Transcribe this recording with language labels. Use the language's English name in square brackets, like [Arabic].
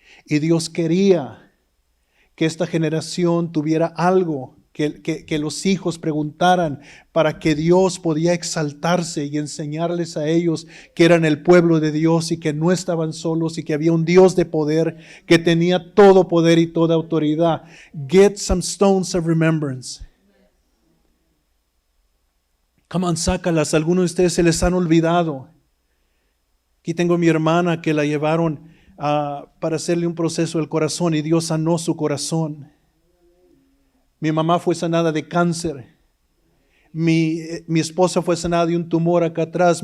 [Spanish] Y Dios quería que esta generación tuviera algo, que los hijos preguntaran, para que Dios podía exaltarse y enseñarles a ellos que eran el pueblo de Dios y que no estaban solos y que había un Dios de poder que tenía todo poder y toda autoridad. [English] Get some stones of remembrance. Come on, [Spanish] sácalas. Algunos de ustedes se les han olvidado. Aquí tengo a mi hermana que la llevaron para hacerle un proceso del corazón y Dios sanó su corazón. Mi mamá fue sanada de cáncer. Mi esposa fue sanada de un tumor acá atrás.